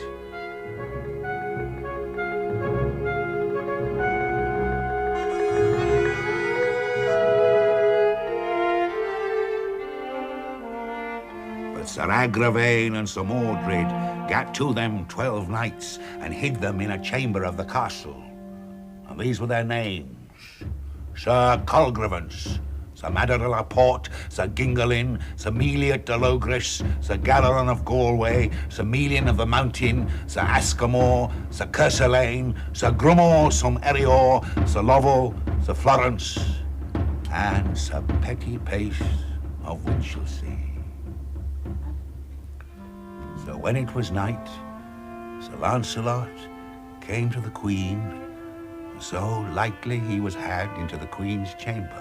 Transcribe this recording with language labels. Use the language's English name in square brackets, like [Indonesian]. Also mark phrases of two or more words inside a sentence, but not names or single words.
[English] But Sir Agravaine and Sir Mordred gat to them 12 knights, and hid them in a chamber of the castle. And these were their names: Sir Colgrevance, Sir Mador de la Porte, Sir Gingolin, Sir Meliot de Logris, Sir Galaran of Galway, Sir Melian of the Mountain, Sir Ascamore, Sir Curselane, Sir Grumor, Sir Erior, Sir Lovel, Sir Florence, and Sir Petty Pace of Winchelsea. So when it was night, Sir Lancelot came to the Queen, so lightly he was had into the Queen's chamber.